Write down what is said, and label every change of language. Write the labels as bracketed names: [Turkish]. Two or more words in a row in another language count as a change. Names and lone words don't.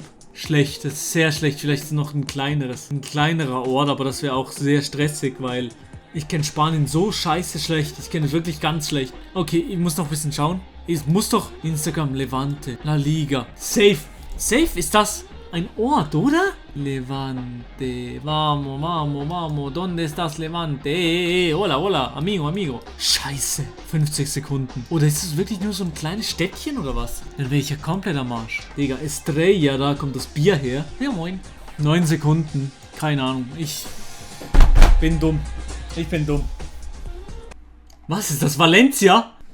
[German] Schlecht, das ist sehr schlecht. Vielleicht ist es noch ein kleinerer Ort, aber das wäre auch sehr stressig, weil ich kenne Spanien so scheiße schlecht. Ich kenne es wirklich ganz schlecht. Okay, ich muss noch ein bisschen schauen. Es muss doch Instagram, Levante, La Liga. Safe. Safe ist das ein Ort, oder? [Spanish] Levante. Vamos, vamos, vamos. ¿Dónde estás, Levante? Hola, hola. Amigo, amigo. [German] Scheiße. 50 Sekunden. Oder ist es wirklich nur so ein kleines Städtchen oder was? Dann wäre ich ja komplett am Arsch. Digga, Estrella, da kommt das Bier her. Ja, moin. 9 Sekunden. Keine Ahnung. Ich bin dumm. Ich bin dumm. Was ist das? Valencia?